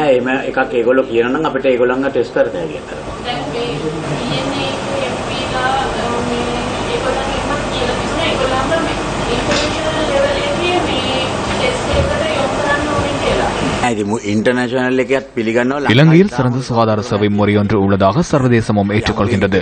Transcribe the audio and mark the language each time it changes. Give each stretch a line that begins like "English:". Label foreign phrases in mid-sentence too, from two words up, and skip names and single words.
Sinhala: එහෙම එකක් ඒගොල්ලෝ කියනවා නම් අපිට ඒගොල්ලන්ව ටෙස්ට් කරන්න හැකියි.
Tamil: இலங்கையில் சிறந்த சுகாதார சேவை முறை ஒன்று உள்ளதாக சர்வதேசமும் ஏற்றுக்கொள்கின்றது.